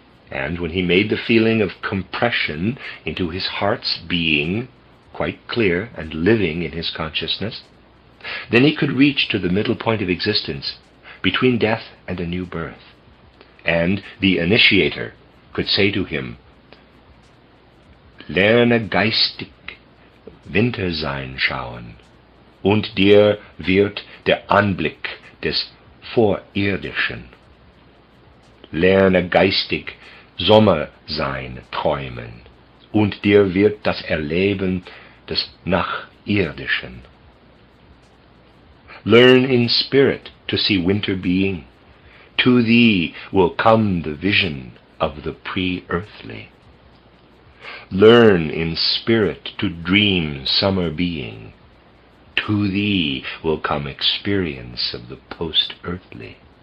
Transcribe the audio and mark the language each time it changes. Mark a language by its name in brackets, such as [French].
[English] And when he made the feeling of compression into his heart's being quite clear and living in his consciousness, then he could reach to the middle point of existence between death and a new birth. And the initiator could say to him, [German] "Lerne geistig Wintersein schauen, und dir wird der Anblick des Vorirdischen. Lerne geistig Sommersein träumen, und dir wird das Erleben des Nachirdischen. [English] Learn in spirit to see winter being. To thee will come the vision of the pre-earthly. Learn in spirit to dream summer being. To thee will come experience of the post-earthly."